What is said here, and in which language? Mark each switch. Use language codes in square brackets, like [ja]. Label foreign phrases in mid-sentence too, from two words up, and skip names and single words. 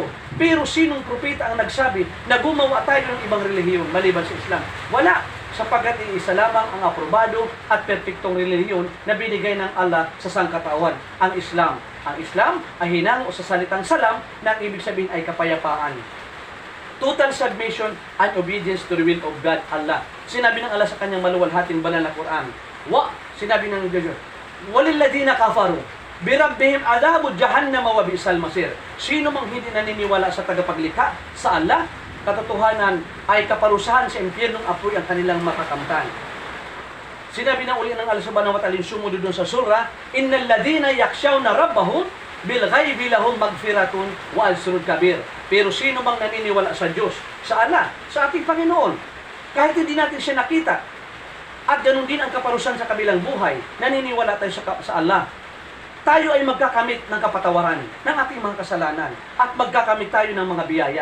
[tl] Pero sinong propeta ang nagsabi na gumawa tayo ng ibang relihiyon maliban sa Islam? Wala, sapagkat iisa lamang ang aprobado at perpektong relihiyon na binigay ng Allah sa sangkatauhan, ang Islam. Ang Islam ay hinango sa salitang salam na ang ibig sabihin ay kapayapaan. [en] Total submission and obedience to the will of God, Allah. [tl] Sinabi ng Allah sa kanyang maluwalhating banal na Quran. Sinabi ng Diyos, [ar] وللذين كفروا بربهم عذاب جهنم وبئس المصير. [tl] Sino mang hindi naniniwala sa tagapaglikha, sa Allah, katotohanan ay kaparusahan sa impyernong apoy ang kanilang makakamtan. Sinabi na uli ng Allah [ar] سبحانه وتعالى [tl] sumunod doon sa surah, [ar] إن الذين يخشون ربهم بالغيب لهم مغفرة وأجر كبير. [tl] Pero sino mang naniniwala sa Diyos, sa Allah, sa ating Panginoon, kahit hindi natin siya nakita, at ganun din ang kaparusahan sa kabilang buhay, naniniwala tayo sa Allah, tayo ay magkakamit ng kapatawaran ng ating mga kasalanan at magkakamit tayo ng mga biyaya.